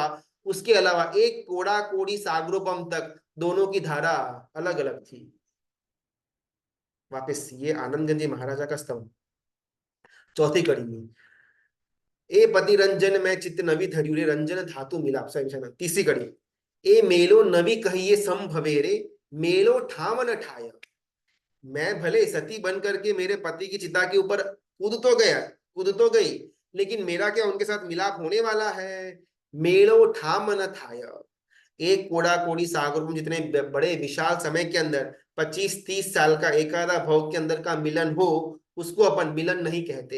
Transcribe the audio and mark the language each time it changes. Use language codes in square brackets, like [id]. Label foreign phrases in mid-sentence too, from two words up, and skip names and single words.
[hi] उसके अलावा एक कोड़ा कोड़ी सागरोपम तक दोनों की धारा अलग अलग थी। वापस ये आनंदगंज महाराजा का स्तंभ, चौथी कड़ी में, [gu] એ પતિ રંજન મેં ચિત્ત નવી ધર્યુ રે, રંજન ધાતુ મિલા। [hi] तीसरी कड़ी, [gu] એ મેલો નવી કહિએ સંભવેરે, મેલો ઠામ ન ઠાય। [hi] मैं भले सती बन करके मेरे पति की चिता के ऊपर कूद तो गई, लेकिन मेरा क्या उनके साथ मिलाप होने वाला है। [gu] મેલો ઠામ ન થાય। [hi] एक कोड़ा कोड़ी सागर जितने बड़े विशाल समय के अंदर 25 30 साल का एकादा भाव के अंदर का मिलन हो, उसको अपन मिलन नहीं कहते।